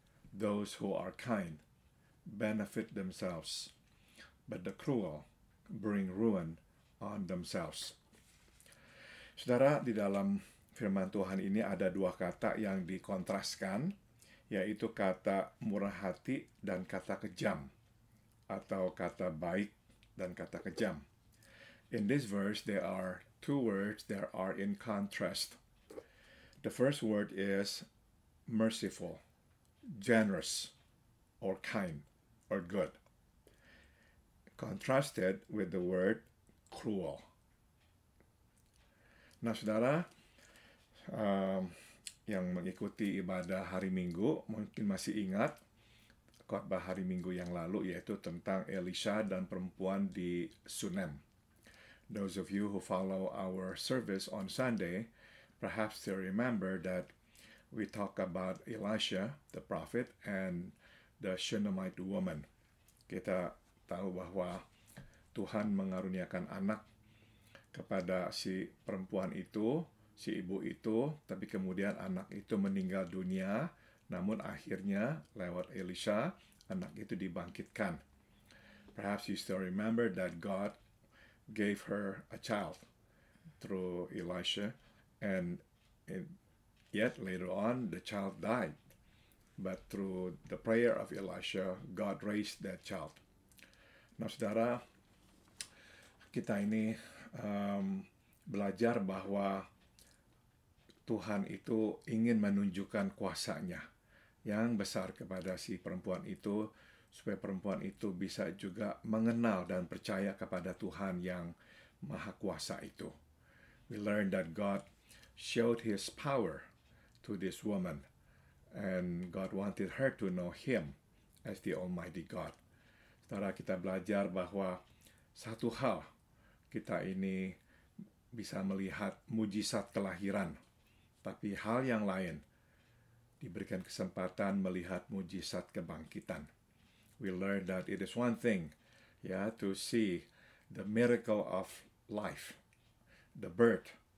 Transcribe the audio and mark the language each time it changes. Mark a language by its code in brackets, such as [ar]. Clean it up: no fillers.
[en] Those who are kind benefit themselves, but the cruel bring ruin on themselves. [id] Saudara, di dalam firman Tuhan ini ada dua kata yang dikontraskan, yaitu kata murah hati dan kata kejam, atau kata baik dan kata kejam. [en] In this verse, there are two words that are in contrast. The first word is merciful, generous, or kind, or good, contrasted with the word cruel. [id] Nah, saudara, yang mengikuti ibadah hari Minggu mungkin masih ingat khotbah hari Minggu yang lalu, yaitu tentang Elisha dan perempuan di Sunem. [en] Those of you who follow our service on Sunday, perhaps still remember that we talk about Elisha, the prophet, and the Shunammite woman. [id] Kita tahu bahwa Tuhan mengaruniakan anak kepada si perempuan itu, si ibu itu, tapi kemudian anak itu meninggal dunia, namun akhirnya lewat Elisha, anak itu dibangkitkan. [en] Perhaps you still remember that God gave her a child through Elisha, and yet later on the child died. But through the prayer of Elisha, God raised that child. [id] Nah, saudara, kita ini belajar bahwa Tuhan itu ingin menunjukkan kuasa-Nya yang besar kepada si perempuan itu, supaya perempuan itu bisa juga mengenal dan percaya kepada Tuhan yang Maha Kuasa itu. [en] We learned that God showed His power to this woman, and God wanted her to know Him as the Almighty God. [id] Setelah kita belajar bahwa satu hal, kita ini bisa melihat mujizat kelahiran, tapi hal yang lain diberikan kesempatan melihat mujizat kebangkitan. [en] We learned that it is one thing, to see the miracle of life, the birth.